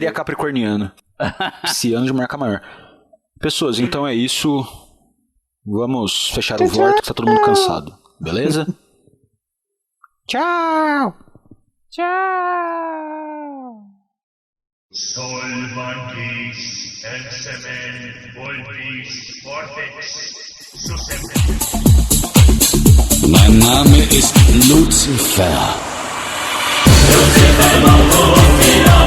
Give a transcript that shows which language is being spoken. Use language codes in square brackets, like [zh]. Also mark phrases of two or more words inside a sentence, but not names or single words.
[pt] seria capricorniano. Pisciano de marca maior. Pessoas, então é isso. Vamos fechar o Vortex, tá todo mundo cansado. Beleza? Tchau! Tchau! Sol Vortex, Exemen, Voltis, Vortex, [de] Mein Name ist Lucifer. Lucifer,